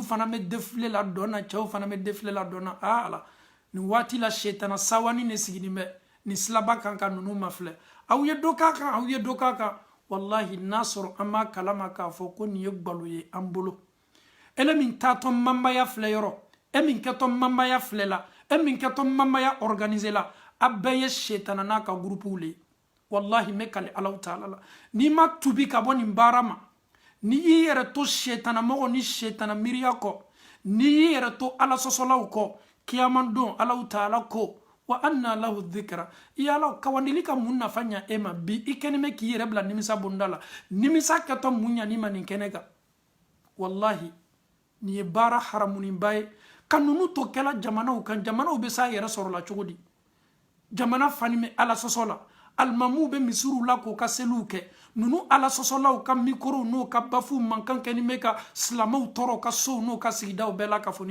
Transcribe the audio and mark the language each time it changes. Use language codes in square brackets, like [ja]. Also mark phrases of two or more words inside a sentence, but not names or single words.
[bm] fana bɛ défilé la dɔn na cɛw fana bɛ défilé la dɔn na ala nin waati la setana sawani ne sigilen bɛ ni silaba kan ka ninnu mafilɛ aw ye dɔ k'a kan aw ye dɔ k'a kan wallahi n'a sɔrɔ an b'a kalama k'a fɔ ko nin ye gbalo ye an bolo ele min taatɔ mamaya filɛ yɔrɔ e min kɛtɔ mamaya filɛ la e min kɛtɔ mamaya organiser la a bɛɛ ye setana n'a ka groupew le wallahi me kale alaw taala la n'i ma tubi ka bɔ nin baara ma n'i y'i yɛrɛ to setana mɔgɔ ni setana miiriya kɔ n'i y'i yɛrɛ to ala sɔsɔlaw kɔ kiyaman don alaw taala ko [ar] وأنى له الذكرى [bm] i ala kawandili ka mun nafa ɲa e ma bi i kɛni bɛ k'i yɛrɛ bila nimisa bonda la nimisa kɛtɔ mun ɲani ma nin kɛnɛ kan wallahi nin ye baara haramuniba ye ka nunu to kɛla jamanaw kan jamanaw bɛ s'a yɛrɛ sɔrɔ la cogo di jamana fani bɛ ala sɔsɔ la alimamuw bɛ misiriw la k'o ka seliw kɛ nunu ala sɔsɔlaw ka mikorow n'o ka bafuw mankan kɛni bɛ ka silamaw tɔɔrɔ ka sow n'o ka sigidaw bɛɛ la ka fɔ